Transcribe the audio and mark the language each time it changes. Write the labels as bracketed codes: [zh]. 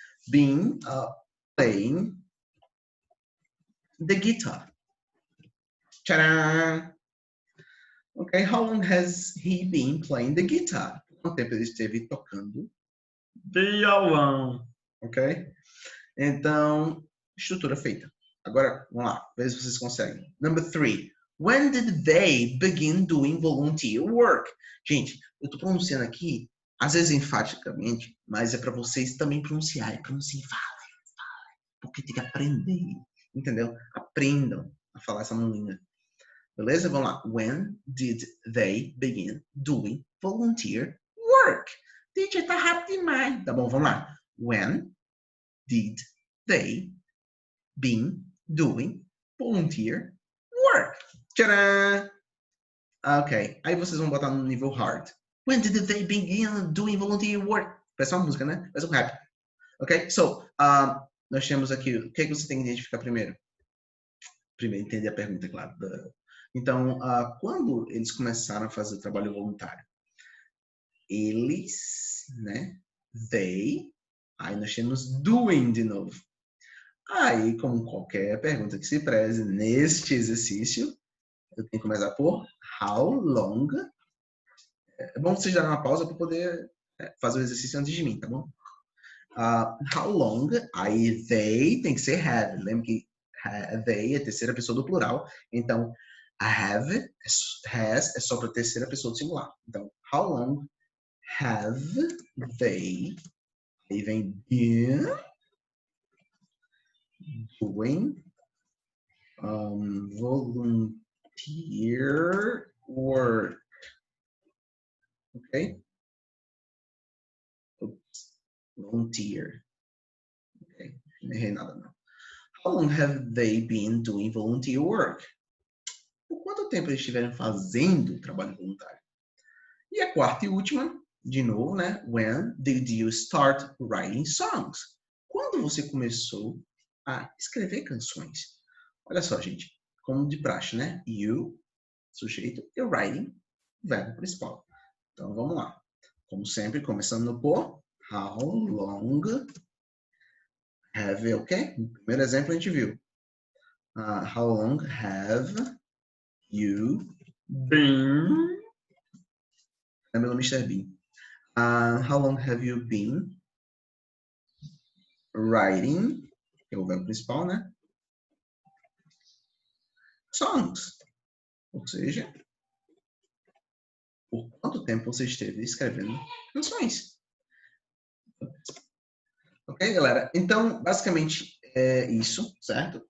[en] Been playing the guitar. Tcharam! Okay, how long has he been playing the guitar? [pt] Quanto tempo ele esteve tocando violão? Ok? Então, estrutura feita. Agora, vamos lá, ver se vocês conseguem. [en] Number 3. When did they begin doing volunteer work? [pt] Gente, eu estou pronunciando aqui, às vezes enfaticamente, mas é para vocês também pronunciarem. Pronunciem, falem, porque tem que aprender. Entendeu? Aprendam a falar essa língua. Beleza? Vamos lá. [en] When did they begin doing volunteer work? [pt] Teacher, tá rápido demais. Tá bom, vamos lá. [en] When did they begin doing volunteer work? Tcharam! Ok. [pt] Aí vocês vão botar no nível hard. [en] When did they begin doing volunteer work? [pt] Parece uma música, né? Parece um rap. Ok? So, nós temos aqui, o que você tem que identificar primeiro? Primeiro, entender a pergunta, claro. Então, quando eles começaram a fazer o trabalho voluntário? Eles, né? They. Aí nós temos doing de novo. Aí, como qualquer pergunta que se preze neste exercício, eu tenho que começar por how long. É bom vocês darem uma pausa para poder fazer o exercício antes de mim, tá bom? How long, aí they tem que ser have. Lembra que they é a terceira pessoa do plural. Então, have, has é só para a terceira pessoa do singular. Então, [en] how long have they, [pt] aí vem [en] been doing volunteer work. Ok? Oops. Volunteer. [pt] Ok, não errei nada não. [en] How long have they been doing volunteer work? [pt] Por quanto tempo eles estiveram fazendo trabalho voluntário? E a quarta e última, de novo, né? [en] When did you start writing songs? [pt] Quando você começou a escrever canções? Olha só, gente, como de praxe, né? You, sujeito, e writing, verbo principal. Então, vamos lá. Como sempre, começando no por. [en] How long have, ok? [pt] No primeiro exemplo a gente viu. [en] How long have you been? [pt] Lembra do [en] Mr. Bean. How long have you been writing? [pt] Que é o verbo principal, né? Songs. Ou seja, por quanto tempo você esteve escrevendo canções? Ok, galera? Então, basicamente é isso, certo?